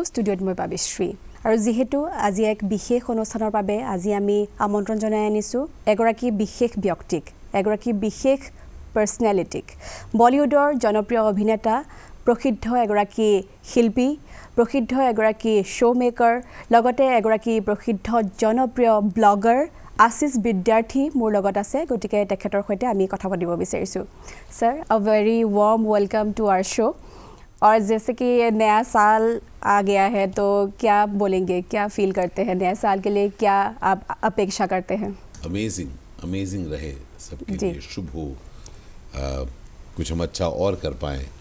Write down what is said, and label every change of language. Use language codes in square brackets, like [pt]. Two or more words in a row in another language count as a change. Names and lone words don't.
[as] ষ্টুডিঅ'ত মই পাবিশ্ৰী আৰু যেহেতু আজি এক বিশেষ অনুষ্ঠানৰ বাবে আজি আমি আমন্ত্ৰণ জনাই আনিছোঁ এগৰাকী বিশেষ ব্যক্তিক, এগৰাকী বিশেষ পাৰ্চনেলিটিক, বলিউডৰ জনপ্ৰিয় অভিনেতা, প্ৰসিদ্ধ এগৰাকী শিল্পী, প্ৰসিদ্ধ এগৰাকী [en] show maker, [as] লগতে এগৰাকী প্ৰসিদ্ধ জনপ্ৰিয় ব্লগাৰ আশিষ বিদ্যাৰ্থী মোৰ লগত আছে। গতিকে তেখেতৰ সৈতে আমি কথা পাতিব বিচাৰিছোঁ। [en] Sir, a very warm welcome to our show. [hi] और जैसे कि नया साल आ गया है तो क्या बोलेंगे, क्या फील करते हैं नए साल के लिए, क्या आप अपेक्षा करते हैं? अमेजिंग रहे सबके लिए, शुभ हो, कुछ हम अच्छा और कर पाएँ।